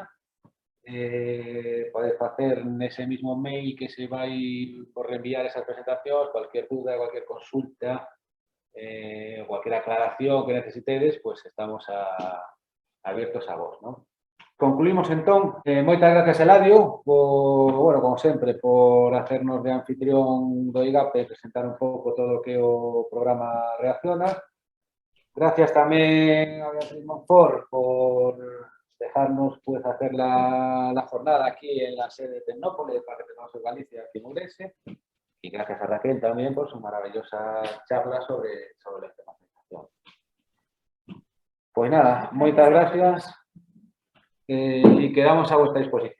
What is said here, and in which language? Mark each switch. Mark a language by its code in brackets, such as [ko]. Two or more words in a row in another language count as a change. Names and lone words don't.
[gl] Podéis facer nese mismo mail que se vai por reenviar esas presentacións, [es] cualquier duda, cualquier consulta, cualquier aclaración [gl] que necesitedes, [es] pues estamos abiertos [gl] a vos, ¿no? Concluimos entón. Moitas gracias, Eladio, por, como sempre, [es] por hacernos de anfitrión [gl] do IGAPE e presentar un pouco todo o que o programa Reacciona. [es] Gracias tamén a Beatriz Monfort por dejarnos pues, hacer la jornada aquí en la sede de Tecnópolis para que tengamos en Galicia, aquí en Ourense. Y gracias a Raquel también por su maravillosa charla sobre la internacionalización. Pues nada, muchas gracias y quedamos a vuestra disposición.